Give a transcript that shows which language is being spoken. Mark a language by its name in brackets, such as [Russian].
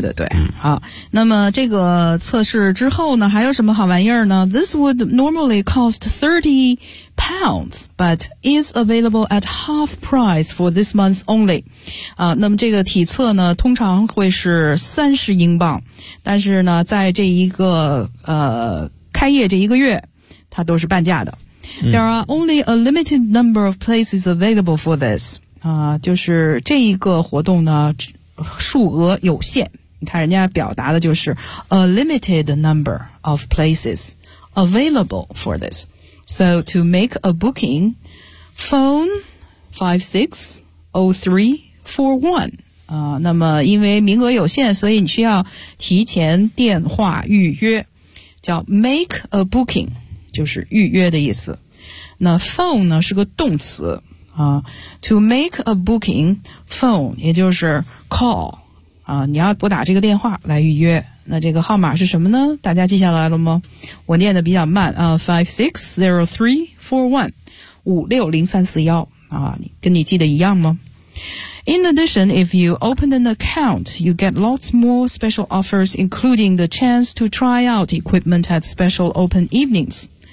[Chinese] 对对对，好，那么这个测试之后呢，还有什么好玩意儿呢 [English] ？This would normally cost £30, but is available at half price for this month only。 [Chinese] 那么这个体测呢，通常会是30英镑，但是呢，在这一个开业这一个月它都是半价的。 [English] There are only a limited number of places available for this. [Chinese] 就是这一个活动呢数额有限。你看人家表达的就是 [English] a limited number of places available for this. So to make a booking, phone 560341. [Chinese] 那么因为名额有限，所以你需要提前电话预约。叫 [English] make a booking， [Chinese] 就是预约的意思。那 phone 呢是个动词 [English] to make a booking phone [Chinese] 也就是 call 你要拨打这个电话来预约。那这个号码是什么呢？大家记下来了吗？我念的比较慢560341 560341跟你记得一样吗？ [English] In addition, if you open an account, you get lots more special offers, including the chance to try out equipment at special open evenings.